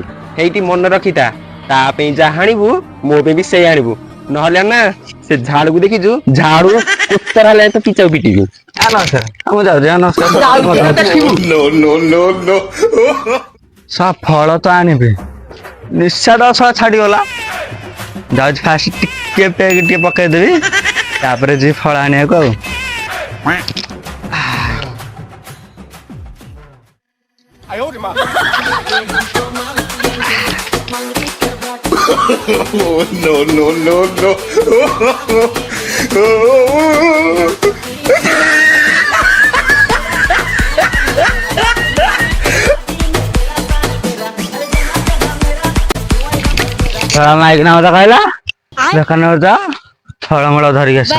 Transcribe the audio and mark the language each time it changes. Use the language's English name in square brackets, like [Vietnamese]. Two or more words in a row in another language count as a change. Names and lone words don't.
[Odia] ହେଇଠି ମନେ ରଖିଥା, ତା ପାଇଁ ଯାହା ଆଣିବୁ ମୋ ପାଇଁ ବି ସେଇ ଆଣିବୁ, ନହେଲେ ନା ସେ ଝାଡୁକୁ ଦେଖିଛୁ, ଝାଡୁ କୁତରା ହେଲେ ତ ପିଚାକୁ ପିଟିବି। ନମସ୍କାର। ମୁଁ ଯାଉଛି। ନମସ୍କାର। [English] No, no, no, no. [Odia] ଫଳ ତ ଆଣିବି, ନିଶା ତ ଛାଡିଗଲା। ଯାଉଛି ଫାଷ୍ଟ ଟିକେ ପେଗ ଟିକେ ପକେଇଦେବି, ତାପରେ ଯିବି ଫଳ ଆଣିବାକୁ ଆଉ। [English] Oh, no, no, no, no. [Odia] ମାଇକିନା ମତେ କହିଲା ଦୋକାନ ଯା ଫଳମୂଳ ଧରିକି ଆସ।